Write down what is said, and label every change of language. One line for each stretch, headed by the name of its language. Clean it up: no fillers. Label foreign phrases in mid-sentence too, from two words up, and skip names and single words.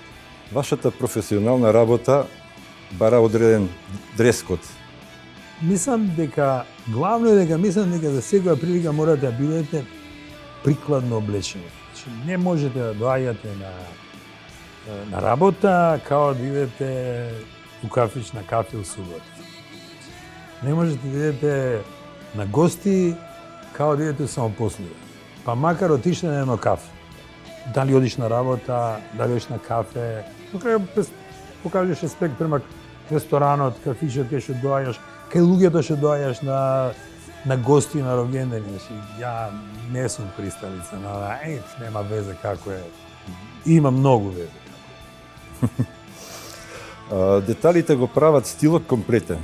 Macedonian: Вашата професионална работа бара одреден дрескод. Мислам дека главно е дека за секоја прилика морате да бидете прикладно облечени. Значи, не можете да доаѓате на работа,
Serbian: као да идете u kafić na kafe u subotu. Ne možete da idete na gosti kao da idete u samoposluge. Pa makar otišli na jedno kafe. Da li odiš na rabota, da li odiš na kafe.
Macedonian: Покажеш респект према ресторанот, кафичот кај што доаѓаш, кај луѓето што доаѓаш на гости на рогендени. Значи, ја не сум присталица на ова, нема везе како е. Има многу везе. Деталите го прават стилот комплетен.